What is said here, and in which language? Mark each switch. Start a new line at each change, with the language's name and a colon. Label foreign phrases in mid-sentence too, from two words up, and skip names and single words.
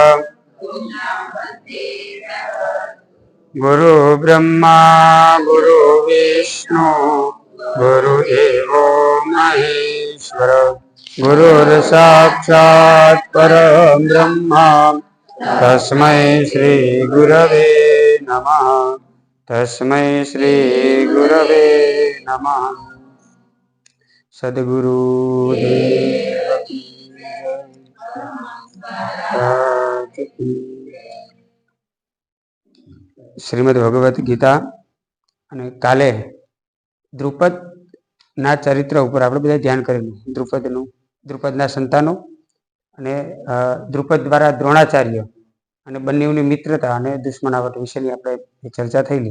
Sanskrit: गुरु ब्रह्मा गुरु विष्णु गुरुदेवो महेश्वर गुरुर्साक्षात् परं ब्रह्म तस्मै श्री गुरवे नमः। तस्मै श्री गुरवे नमः।
Gujarati: सद्गुरु શ્રીમદ ભગવદ્ ગીતા અને કાલે દ્રુપદના ચરિત્ર ઉપર આપણે બધા ધ્યાન કરેલું. દ્રુપદના સંતાનો અને દ્રુપદ દ્વારા દ્રોણાચાર્ય અને બંનેની મિત્રતા અને દુશ્મનાવટ વિશેની આપણે ચર્ચા થયેલી.